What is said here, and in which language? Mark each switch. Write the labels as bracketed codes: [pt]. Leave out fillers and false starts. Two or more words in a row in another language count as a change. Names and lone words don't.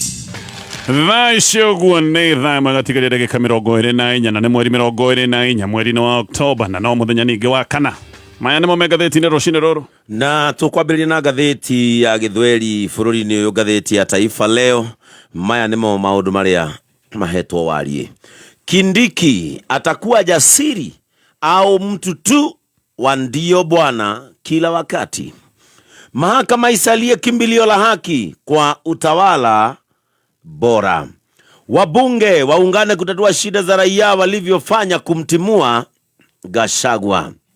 [ki] Thaisho guone thaa magatigaria ndagika 24 na nĩ mweri 24 mweri wa Oktoba na no muthenya ningi wa kana. Maya nimo magathiti-inĩ rũcinĩ rũrũ. Na tukwambĩrĩria na gatheti ya Gĩthweri bũrũri-inĩ ũyũ, gatheti ya Taifa Leo. Maya nimo maũndũ marĩa mahetwo warie. [sw] Kindiki atakuwa jasiri au mtu tu wa ndio bwana kila wakati. Mahakama isalie kimbilio la haki kwa utawala bora. Wabunge waungane kutatua shida za raia walivyofanya kumtimua Gachagua.